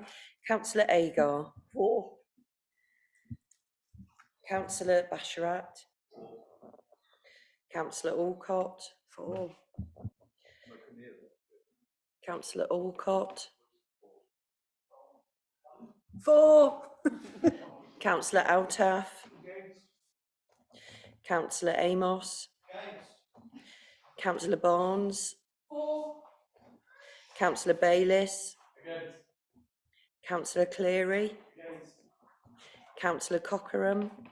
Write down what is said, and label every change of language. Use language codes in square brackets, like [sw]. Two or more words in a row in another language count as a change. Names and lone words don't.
[en] Councillor Agar. For. Councillor Basharat. Councillor Alcott. For. Councillor Alcott. For. Councillor Altaf. Councillor Amos. Councillor Barnes. Councillor Bayliss. Councillor Cleary. Councillor Cockerham.